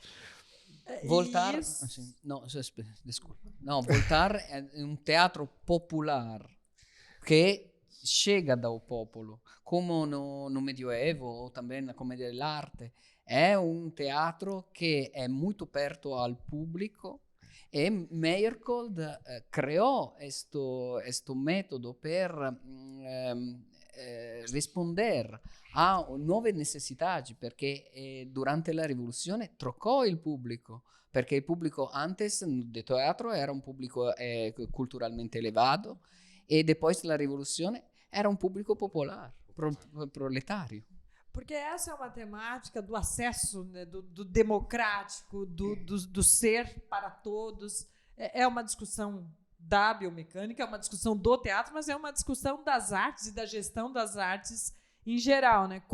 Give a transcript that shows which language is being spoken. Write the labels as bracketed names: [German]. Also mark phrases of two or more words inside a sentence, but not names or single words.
[Portuguese] Voltar, desculpa. Não, voltar é um teatro popular que chega do popolo, como no Medioevo ou também na comédia dell'arte. É um teatro que é muito perto ao público. [Italian] E Meyerhold creò questo metodo per rispondere a nuove necessità, perché durante la rivoluzione troccò il pubblico, perché il pubblico antes del teatro era un pubblico culturalmente elevato e depois della rivoluzione era un pubblico popolare, proletario. [Portuguese] Porque essa é uma temática do acesso, né, do democrático, do ser para todos. É uma discussão da biomecânica, é uma discussão do teatro, mas é uma discussão das artes e da gestão das artes em geral, né?